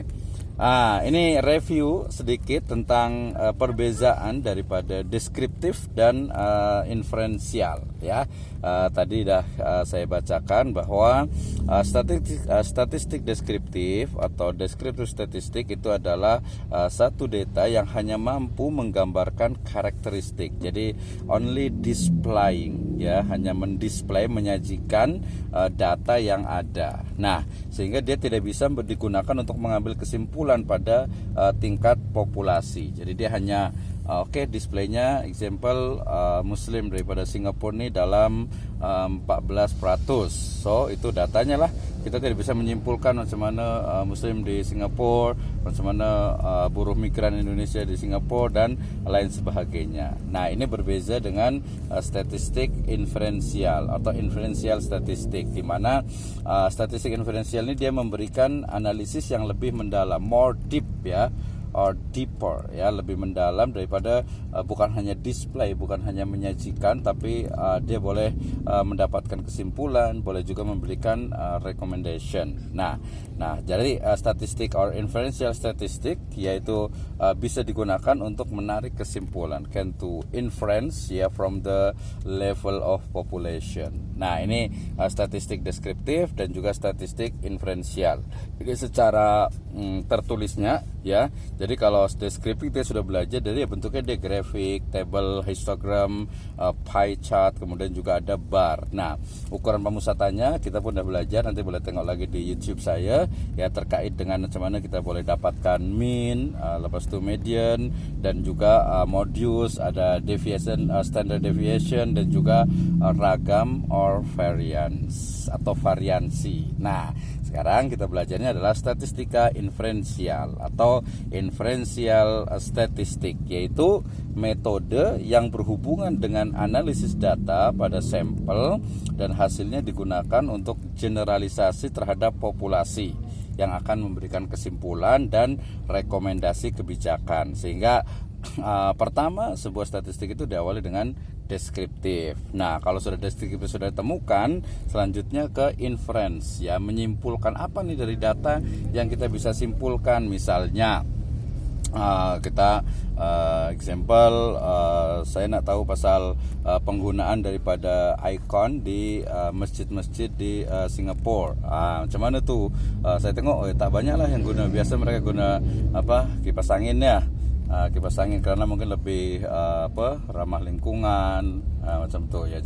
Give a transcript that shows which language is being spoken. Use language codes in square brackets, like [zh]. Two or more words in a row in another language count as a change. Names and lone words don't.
[id] Ini review sedikit tentang perbedaan daripada deskriptif dan inferensial ya. Tadi dah saya bacakan bahwa statistik deskriptif atau deskriptif statistik itu adalah satu data yang hanya mampu menggambarkan karakteristik. Jadi [en] only displaying [id] ya, hanya mendisplay, menyajikan data yang ada. Nah, sehingga dia tidak bisa digunakan untuk mengambil kesimpulan pada tingkat populasi. Jadi dia hanya displaynya example Muslim daripada Singapura ini dalam 14%. So itu datanya lah. Kita tidak bisa menyimpulkan [ms] macam mana [id] Muslim di Singapura, [ms] macam mana [id] buruh migran Indonesia di Singapura dan lain sebagainya. Nah, ini berbeza dengan statistik inferensial atau inferensial statistik, di mana statistik inferensial ini dia memberikan analisis yang lebih mendalam, [en] more deep [id] ya, [en] or deeper [id] ya, lebih mendalam daripada bukan hanya display, bukan hanya menyajikan, tapi dia boleh mendapatkan kesimpulan, boleh juga memberikan recommendation. Nah, jadi statistik or [en] inferential statistic [id] yaitu bisa digunakan untuk menarik kesimpulan, [en] can to inference ya from the level of population. [id] Nah, ini statistik deskriptif dan juga statistik inferensial. Jadi secara tertulisnya ya, jadi kalau deskriptif dia sudah belajar, jadi bentuknya dia grafik, table, histogram, [en] pie chart, [id] kemudian juga ada bar. Nah, ukuran pemusatanya kita pun sudah belajar, nanti boleh tengok lagi di YouTube saya ya, terkait dengan [ms] macam mana [id] kita boleh dapatkan mean, lepas itu median, dan juga modius, ada deviation, [en] standard deviation, [id] dan juga ragam or variance atau variansi. Nah, sekarang kita belajarnya adalah statistika inferensial atau inferensial statistik, yaitu metode yang berhubungan dengan analisis data pada sampel dan hasilnya digunakan untuk generalisasi terhadap populasi yang akan memberikan kesimpulan dan rekomendasi kebijakan. Sehingga pertama, sebuah statistik itu diawali dengan deskriptif. Nah, kalau sudah deskriptif sudah ditemukan, selanjutnya ke inference ya, menyimpulkan apa nih dari data yang kita bisa simpulkan. [ms] Misalnya kita example saya nak tahu pasal penggunaan daripada icon di masjid-masjid di Singapura. Macam mana tu? Saya tengok tak banyak lah yang guna. Biasa mereka guna kipas angin ya. [id] Kipas angin karena mungkin lebih ramah lingkungan, [ms] macam tu [id] ya.